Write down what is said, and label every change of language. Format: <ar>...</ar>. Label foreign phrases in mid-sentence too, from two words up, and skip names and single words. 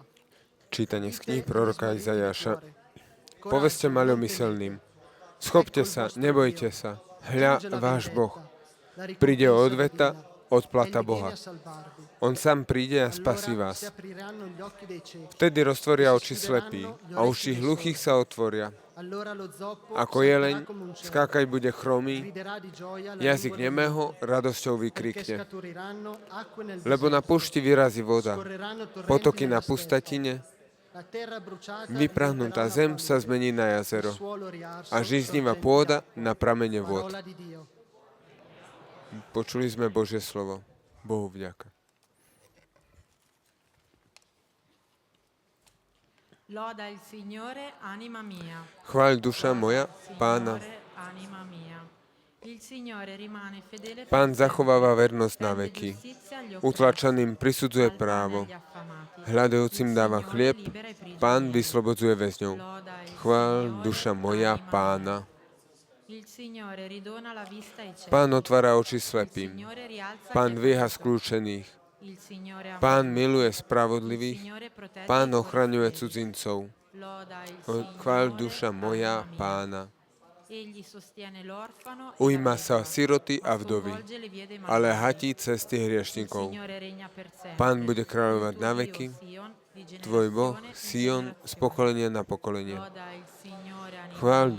<sk>Čítanie z kníh proroka Izajaša. Poveste maľomyselným, schopte sa, nebojte sa, hľa váš Boh. Príde odveta, odplata Boha. On sám príde a spasí vás. Vtedy roztvoria oči slepí a uši hluchých sa otvoria</sk> <it>Allora lo zoppo</it> <sk>Ako</sk> <it>salterà</it> <sk>jeleň,</sk> <it>come un cervo,</it> <sk>skákať bude chromý,</sk> <it>griderà di gioia la</it> <sk>jazyk</sk> <it>lingua</it> <sk>nemého</sk> <it>dell'uomo,</it> <sk>radosťou</sk> <it>perché</it> <sk>vykrikne.</sk> <it>scaturiranno acque nel</it> <sk>Lebo na</sk> <it>deserto,</it> <sk>púšti vyrazí voda,</sk> <it>scorreranno torrenti</it> <sk>potoky na</sk> <it>nella steppe.</it> <sk>pustatine,</sk> <it>La terra bruciata</it> <sk>vyprahnutá</sk> <it>diventerà</it> <sk>zem</sk> <it>una</it> <sk>sa</sk> <it>valle,</it> <sk>zmení na</sk> <it>il</it> <sk>jazero</sk> <it>suolo riarso</it> <sk>a žíznivá</sk> <it>sorgenti</it> <sk>pôda</sk> <it>d'acqua.</it> <sk>na pramene vod.</sk> <it>Parola di Dio.</it> <sk>Počuli sme Božie slovo. Bohu vďaka.</sk> <it>Loda il Signore, anima mia.</it> <sk>Chváľ duša moja Pána.</sk> <it>Signore, anima mia. Il Signore rimane fedele per</it> <sk>Pán</sk> <it>sempre.</it> <sk>zachováva vernosť na</sk> <it>Tende</it> <sk>veky.</sk> <it>giustizia agli</it> <sk>Utlačaným</sk> <it>oppressi,</it> <sk>prisudzuje</sk> <it>al pane</it> <sk>právo.</sk> <it>agli affamati.</it> <sk>Hľadajúcim</sk> <it>Il</it> <sk>dáva</sk> <it>Signore</it> <sk>chlieb,</sk> <it>libera i prigionieri.</it> <sk>Pán vyslobodzuje väzňov.</sk> <it>Loda il</it> <sk>Chváľ</sk> <it>Signore,</it> <sk>duša moja</sk> <it>anima</it> <sk>Pána.</sk> <it>mia. Il Signore ridona la vista ai ciechi.</it> <sk>Pán otvára oči</sk> <it>Il</it> <sk>slepým.</sk> <it>Signore rialza</it> <sk>Pán</sk> <it>chi è</it> <sk>dvíha</sk> <it>caduto.</it> <sk>skľúčených.</sk> <it>Il Signore ama</it> <sk>Pán</sk> <it>tutti.</it> <sk>miluje</sk> <it>Il</it> <sk>spravodlivých.</sk> <it>Signore protegge</it> <sk>Pán</sk> <it>i</it> <sk>ochraňuje</sk> <it>forestieri.</it> <sk>cudzincov.</sk> <it>Loda il</it> <sk>Chváľ</sk> <it>Signore,</it> <sk>duša moja</sk> <it>anima mia.</it> <sk>Pána.</sk> <it>Egli sostiene l'orfano e</it> <sk>Ujíma</sk> <it>la</it> <sk>sa</sk> <it>vedova,</it> <sk>siroty</sk> <it>ma</it> <sk>a vdovy,</sk> <it>sconvolge le vie dei</it> <sk>ale</sk> <it>malvagi.</it> <sk>hatí cesty</sk> <it>Il</it> <sk>hriešnikov.</sk> <it>Signore regna per sempre.</it> <sk>Pán bude kráľovať</sk> <it>Il tuo</it> <sk>na</sk> <it>Dio,</it> <sk>veky,</sk> <it>Sion, di</it> <sk>tvoj Boh,</sk> <it>generazione in</it> <sk>Sion, z</sk> <it>generazione.</it> <sk>pokolenia na pokolenie.</sk> <it>Loda il Signore, anima</it> <sk>Chváľ</sk> <it>mia.</it>